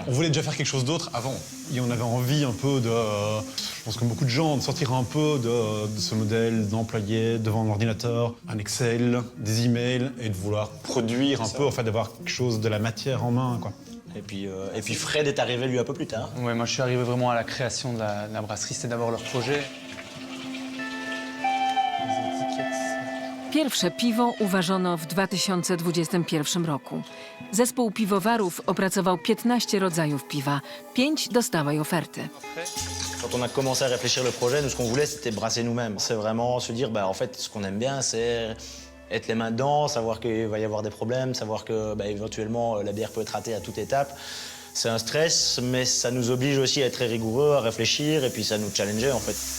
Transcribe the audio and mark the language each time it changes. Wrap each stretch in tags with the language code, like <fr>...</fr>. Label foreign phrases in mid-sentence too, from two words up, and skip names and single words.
<fr>On voulait déjà faire quelque chose d'autre avant. Et on avait envie un peu de, je pense comme beaucoup de gens, de sortir un peu de ce modèle d'employé devant un ordinateur, un Excel, des emails, et de vouloir produire un peu, en fait, d'avoir quelque chose de la matière en main, quoi. Et puis Fred est arrivé lui un peu plus tard. Ouais, moi je suis arrivé vraiment à la création de la brasserie, c'était d'abord leur projet. Les étiquettes.</fr> <pl>Pierwsze piwo uważono w 2021 roku. Zespół piwowarów opracował 15 rodzajów piwa. 5 dostały oferty.</pl> <fr>Quand on a commencé à réfléchir le projet, nous, ce qu'on voulait, c'était brasser nous-mêmes. C'est vraiment se dire, en fait, ce qu'on aime bien, c'est être les mains dedans, savoir qu'il va y avoir des problèmes, savoir que, éventuellement, la bière peut être ratée à toute étape. C'est un stress, mais ça nous oblige aussi à être très rigoureux, à réfléchir, et puis ça nous challengeait, en fait.</fr>